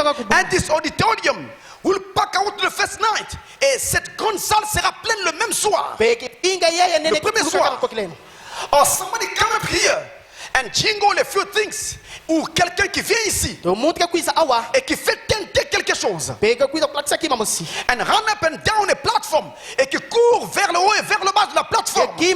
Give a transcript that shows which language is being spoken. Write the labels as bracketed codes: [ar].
[en] And this auditorium will pack out the first night. [fr] Et cette grande salle sera pleine le même soir. Le premier soir. [en] Or somebody come up here and jingle a few things. [fr] Ou quelqu'un qui vient ici et qui fait tenter quelque chose. [en] And run up and down a platform. [fr] Et qui court vers le haut et vers le bas de la plateforme.